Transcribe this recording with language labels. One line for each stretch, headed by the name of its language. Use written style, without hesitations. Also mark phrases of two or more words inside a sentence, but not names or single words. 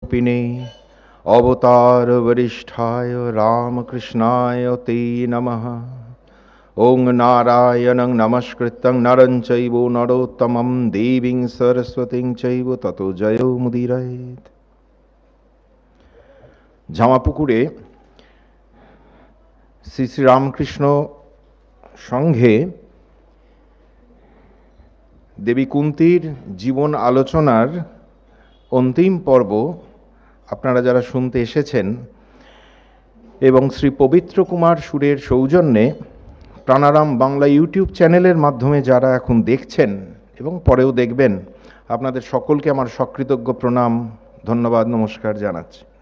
Sanskrit: पिने अवतार वरिष्ठाय रामकृष्णाय ते नमः। ओं नारायणं नमस्कृतं नरं चैव नरोत्तमं देवीं सरस्वतीं चैव ततो जयो मुदीरयेत्।
Bangla: জামাপুকুরে শ্রী শ্রী রামকৃষ্ণ সংঘে দেবী কুন্তীর জীবন আলোচনার অন্তিম পর্ব আপনারা যারা শুনতে এসেছেন এবং শ্রী পবিত্র কুমার সুরের সৌজন্যে প্রাণারাম বাংলা ইউটিউব চ্যানেলের মাধ্যমে যারা এখন দেখছেন এবং পরেও দেখবেন, আপনাদের সকলকে আমার সকৃতজ্ঞ প্রণাম, ধন্যবাদ, নমস্কার জানাচ্ছি।